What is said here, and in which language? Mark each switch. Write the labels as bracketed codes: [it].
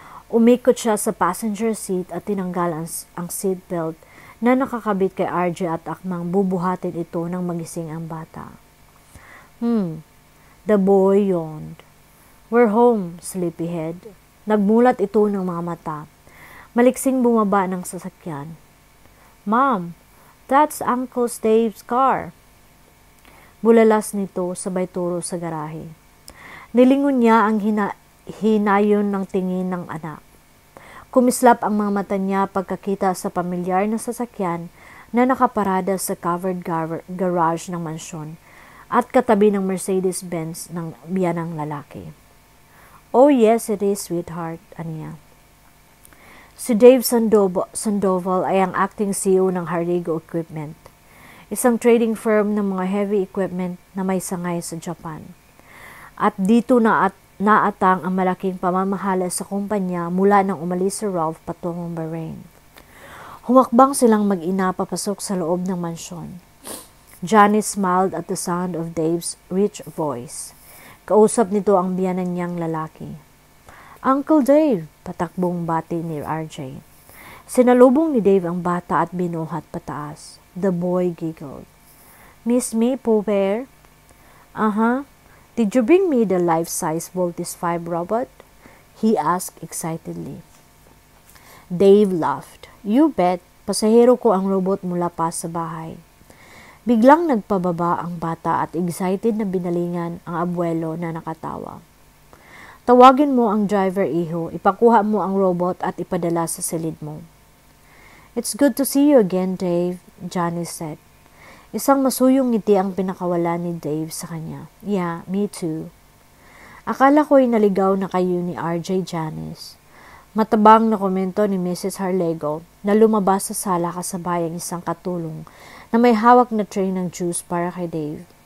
[tl] Umikot siya sa passenger seat at tinanggal ang seatbelt na nakakabit kay RJ at akmang bubuhatin ito nang magising ang bata. [en] The boy yawned. "We're home, sleepyhead." [tl] Nagmulat ito ng mga mata. Maliksing bumaba ng sasakyan. [en] "Mom, that's Uncle Dave's car." [tl] Bulalas nito sabay turo sa garahe. Nilingon niya ang hinayon ng tingin ng anak. Kumislap ang mga mata niya pagkakita sa pamilyar na sasakyan na nakaparada sa covered garage ng mansyon at katabi ng Mercedes-Benz ng biyanang lalaki. [en] "Oh yes, it is, sweetheart," [tl] aniya. Si Dave Sandoval ay ang acting CEO ng Harlego Equipment, isang trading firm ng mga heavy equipment na may sangay sa Japan. At dito naatang ang malaking pamamahala sa kumpanya mula nang umalis si Ralph patungong Bahrain. Humakbang silang mag-ina papasok sa loob ng mansyon. [en] Janice smiled at the sound of Dave's rich voice. [tl] Kausap nito ang biyanan niyang lalaki. "Uncle Dave," patakbong bati ni RJ. Sinalubong ni Dave ang bata at binuhat pataas. [en] The boy giggled. "Miss me, Pooh Bear?" "Uh-huh. Did you bring me the life-size Voltis 5 robot?" he asked excitedly. Dave laughed. "You bet. [tl] Pasahero ko ang robot mula pa sa bahay." Biglang nagpababa ang bata at excited na binalingan ang abuelo na nakatawa. "Tawagin mo ang driver, iho. Ipakuha mo ang robot at ipadala sa silid mo." [en] "It's good to see you again, Dave," Janice said. [tl] Isang masuyong ngiti ang pinakawala ni Dave sa kanya. [en] "Yeah, me too." [tl] "Akala ko'y naligaw na kayo ni RJ, Janice." Matabang na komento ni Mrs. Harlego na lumabas sa sala kasabay ang isang katulong na may hawak na tray ng juice para kay Dave.